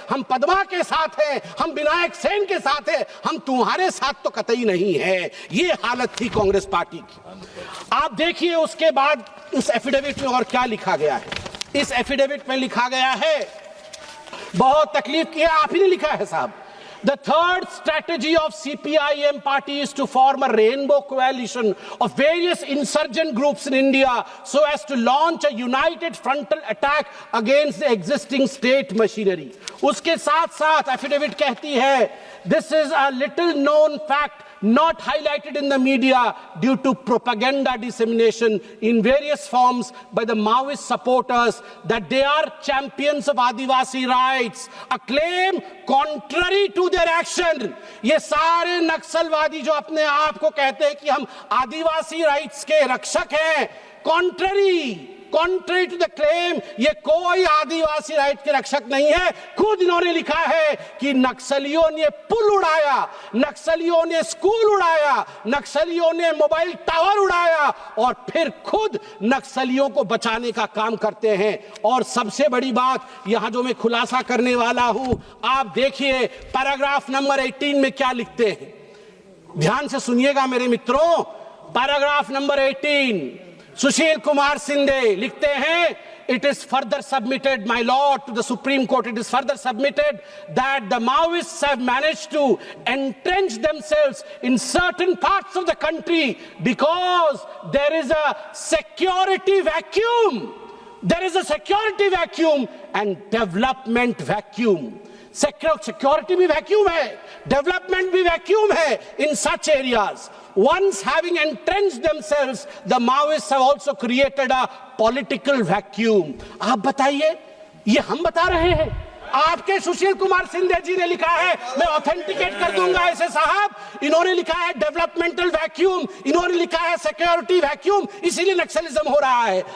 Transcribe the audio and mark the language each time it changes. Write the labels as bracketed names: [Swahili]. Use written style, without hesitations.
[Hindi] हम पद्मा के साथ हैं, हम विनायक सेन के साथ हैं, हम तुम्हारे साथ तो कतई नहीं है। ये हालत थी कांग्रेस पार्टी की। आप देखिए उसके बाद उस एफिडेविट में और क्या लिखा गया है। इस एफिडेविट में लिखा गया है, बहुत तकलीफ किया, आप ही ने लिखा है साहब। [English] The third strategy of CPIM party is to form a rainbow coalition of various insurgent groups in India so as to launch a united frontal attack against the existing state machinery. [Hindi] उसके साथ साथ affidavit कहती है, [English] this is a little known fact not highlighted in the media due to propaganda dissemination in various forms by the Maoist supporters that they are champions of Adivasi rights, a claim contrary to their action. [Hindi] ये सारे नक्सलवादी जो अपने आप को कहते हैं कि हम आदिवासी राइट्स के रक्षक हैं, कॉन्ट्ररी [English] contrary to the claim [Hindi] ये कोई आदिवासी राइट के रक्षक नहीं है। खुद इन्होंने लिखा है कि नक्सलियों ने पुल उड़ाया, नक्सलियों ने स्कूल उड़ाया, नक्सलियों ने मोबाइल टावर उड़ाया और फिर खुद नक्सलियों को बचाने का काम करते हैं। और सबसे बड़ी बात यहां जो मैं खुलासा करने वाला हूं, आप देखिए पैराग्राफ नंबर 18 में क्या लिखते हैं, ध्यान से सुनिएगा मेरे मित्रों। पैराग्राफ नंबर 18 सुशील कुमार शिंदे लिखते हैं, [English] it is further submitted, my lord, to the Supreme Court, it is further submitted that the Maoists have managed to entrench themselves in certain parts of the country because there is a security vacuum. There is a security vacuum and development vacuum. [Hindi] Security भी vacuum है, development भी vacuum है [English] in such areas. Once having entrenched themselves, the Maoists have also created a political vacuum. [Hindi] आप बताइए, ये हम बता रहे हैं? आपके सुशील कुमार शिंदे जी ने लिखा है, मैं ऑथेंटिकेट कर दूंगा ऐसे साहब। इन्होंने लिखा है डेवलपमेंटल वैक्यूम, इन्होंने लिखा है सिक्योरिटी वैक्यूम, इसीलिए नक्सलिज्म हो रहा है।